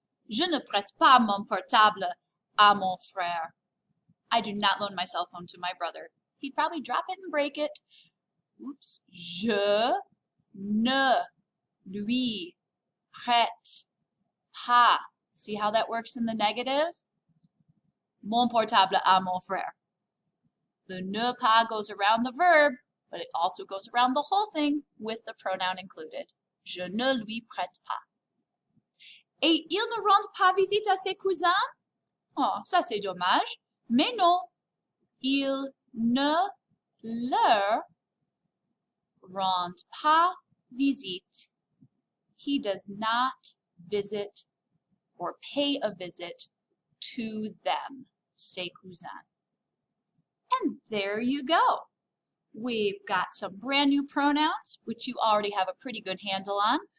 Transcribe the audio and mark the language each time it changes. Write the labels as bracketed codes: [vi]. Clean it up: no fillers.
[fr] Je ne prête pas mon portable à mon frère. [en] I do not loan my cell phone to my brother. He'd probably drop it and break it. Oops. [fr] Je ne lui prête pas. [en] See how that works in the negative? [fr] Mon portable à mon frère. [en] The ne pas goes around the verb, but it also goes around the whole thing with the pronoun included. [fr] Je ne lui prête pas. Et il ne rend pas visite à ses cousins? Oh, ça c'est dommage. Mais non, il ne leur rend pas visite. [en] He does not visit or pay a visit to them, [fr] ses cousins. [en] And there you go. We've got some brand new pronouns, which you already have a pretty good handle on.